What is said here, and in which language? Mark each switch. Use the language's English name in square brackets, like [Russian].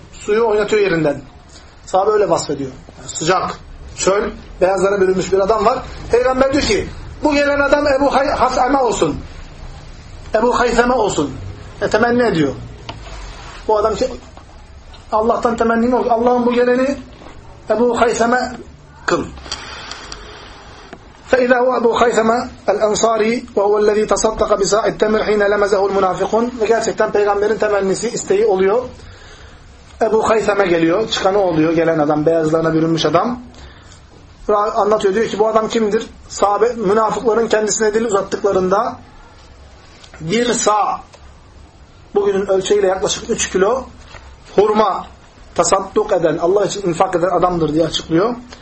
[Turkish] Suyu oynatıyor yerinden. Sahabe öyle vasfediyor. Yani sıcak, çöl, beyazlara bürünmüş bir adam var. Peygamber diyor ki bu gelen adam Ebu Hasame olsun. Ebu Hayseme olsun. Temenni ediyor. Bu adam ki Allah'tan temennim yok. Allah'ın bu geleni Ebu Hayseme kıl. [Arabic] فَإِذَا هُوَ أَبُوْ خَيْثَمَا الْاَنْصَارِي وَهُوَ الَّذ۪ي تَصَدَّقَ بِسَاءِ التَّمِرْ حِينَ لَمَزَهُ الْمُنَافِقُونَ. [Turkish] Ve gerçekten peygamberin temennisi, isteği oluyor. Ebu Khayseme geliyor, çıkanı oluyor, gelen adam, beyazlarına bürünmüş adam. Anlatıyor, diyor ki bu adam kimdir? Sahabe, münafıkların kendisine dil uzattıklarında bir sağ, bugünün ölçeğiyle yaklaşık 3 kilo hurma tasadduk eden, Allah için infak eden adamdır diye açıklıyor.